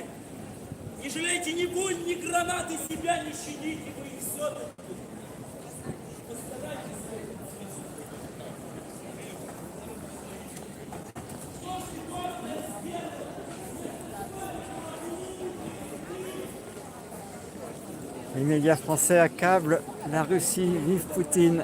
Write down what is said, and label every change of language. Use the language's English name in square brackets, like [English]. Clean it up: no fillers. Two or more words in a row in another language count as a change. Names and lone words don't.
[Russian] Не жалейте ни пуль, ни гранаты, себя не щадите, вы их все-таки. [French] Les médias français accablent la Russie, vive Poutine.